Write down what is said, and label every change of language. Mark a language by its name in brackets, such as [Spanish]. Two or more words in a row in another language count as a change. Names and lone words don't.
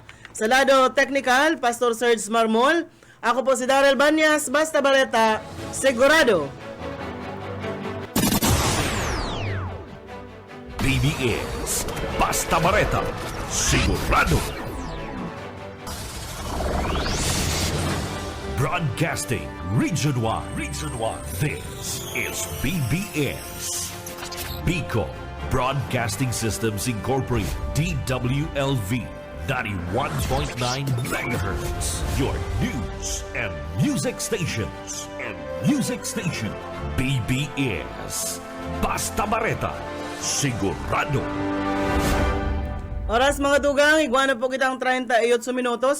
[Bikol] Sa lado technical, Pastor Serge Marmol. Ako po si Darrell Banyas, basta bareta, sigurado. BBS Basta Bareta, sigurado. [English] Broadcasting Region 1. This is BBS. Bicol Broadcasting Systems Incorporated, DWLV, 91.9 MHz. Your news and music stations. [Bikol] BBS. Basta Bareta, sigurado. Oras mga tugang, igwana po kitang 38 minutos.